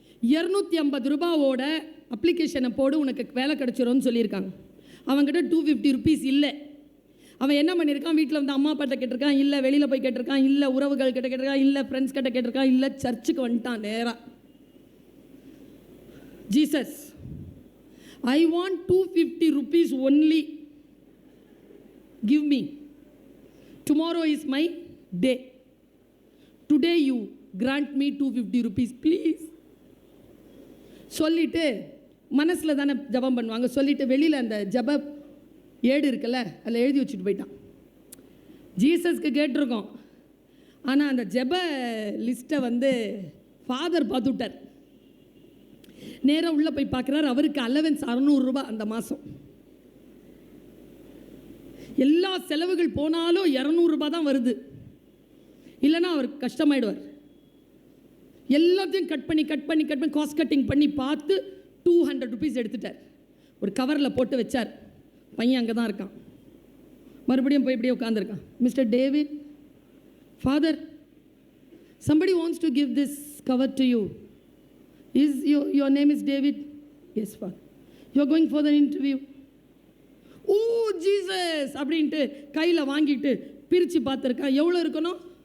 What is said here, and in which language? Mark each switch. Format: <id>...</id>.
<ta>250 ரூபாவோட அப்ளிகேஷனை போடு, உனக்கு வேலை கிடச்சிரும்னு சொல்லியிருக்காங்க. அவங்ககிட்ட 250 ருபீஸ் இல்லை. அவன் என்ன பண்ணியிருக்கான், வீட்டில் அம்மா அப்பாட்ட கேட்டிருக்கான் இல்லை, வெளியில் போய் கேட்டிருக்கான் இல்லை, உறவுகள் கிட்ட கேட்டிருக்கான் இல்லை, ஃப்ரெண்ட்ஸ் கிட்ட கேட்டிருக்கான் இல்லை, சர்ச்சுக்கு வந்துட்டான் நேராக.</ta> <en>Jesus, I want 250 rupees only. Give me. Tomorrow is my day. Today you grant me 250 rupees, please.</en> <ta>சொல்லிட்டு மனசில் தானே ஜபம் பண்ணுவாங்க. சொல்லிட்டு வெளியில் அந்த ஜப ஏடு இருக்குல்ல, அதில் எழுதி வச்சுட்டு போயிட்டான். ஜீசஸ்க்கு கேட்டிருக்கோம், ஆனால் அந்த ஜப லிஸ்ட்டை ஃபாதர் பார்த்துட்டார். நேராக உள்ளே போய் பார்க்குறாரு. அவருக்கு அலவன்ஸ் 600 ரூபா அந்த மாதம். எல்லா செலவுகள் போனாலும் 200 ரூபா தான் வருது. இல்லைன்னா அவருக்கு கஷ்டமாயிடுவார். எல்லாத்தையும் கட் பண்ணி காஸ்ட் கட்டிங் பண்ணி பார்த்து 200 ருபீஸ் எடுத்துட்டார். ஒரு கவரில் போட்டு வச்சார். பையன் அங்கே தான் இருக்கான். மறுபடியும் போய் இப்படியே உட்காந்துருக்கான்.</ta> <en>Mister David, father, somebody wants to give this cover to you. Is your name is David? Yes, Father. You are going for the interview. Oh, Jesus!</en> <ta>அப்படின்ட்டு கையில் வாங்கிட்டு பிரித்து பார்த்துருக்கான். எவ்வளோ இருக்கணும்?</ta>